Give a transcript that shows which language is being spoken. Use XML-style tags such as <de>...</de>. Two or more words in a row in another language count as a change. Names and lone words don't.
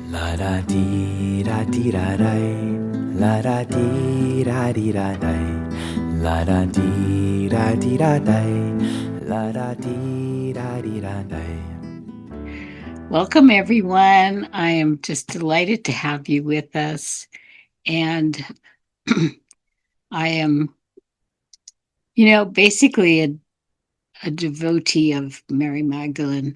<en>La da dee da dee da day. La da dee da dee da day. La da dee da dee da day. La da dee da dee da day. Welcome, everyone. I am just delighted to have you with us. And I am, basically a devotee of Mary Magdalene.</en>